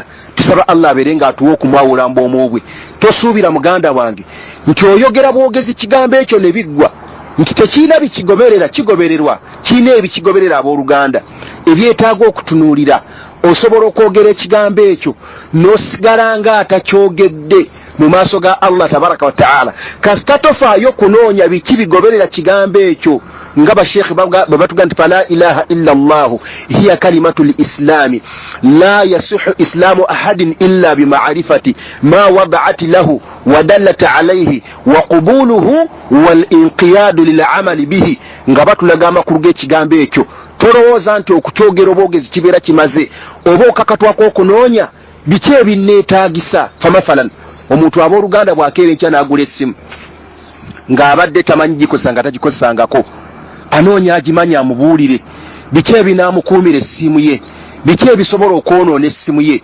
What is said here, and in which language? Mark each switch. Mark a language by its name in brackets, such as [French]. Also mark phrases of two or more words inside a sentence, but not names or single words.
[Ganda] Tusaba Allah abeere ng'atuwa okumwawula mbwomu bwe. Tosuubira muganda wange nti oyogera bwogezi kigambo ekyo ne biggwa, nti tekirina bikigoberera, kigobererwa, kirina ebikigoberera abooluganda ebyetaaga okutunuulira. Osobola okwogera ekigambo ekyo n'osigala nga atakyogedde mu maaso ga Allah [Arabic] تبارك وتعالى, [Ganda] kasita tofaayo kunoonya biki bigoberera kigambo ekyo. nga bashekhi babatuga nti [Arabic] فلا إله إلا الله هي كلمة الإسلام لا يصح إسلام أحد إلا بمعرفة ما وضعت له ودلت عليه وقبوله والانقياد للعمل به. [Ganda] nga batulaga amakulu g'ekigambo ekyo tolowooza nti okukyogera obwogezi kibeera kimaze oba okakatwako okunoonya biki ebinneetaagisa. Famafalan omuntu abooluganda bw'akeera enkya n'agula essimu ng'abadde tamanyi gikozesa nga tagikozesangako, anoonya agimanyi amubuulire biki ebinaamukuumira essimu ye, biki ebisobola okwonoona essimu ye.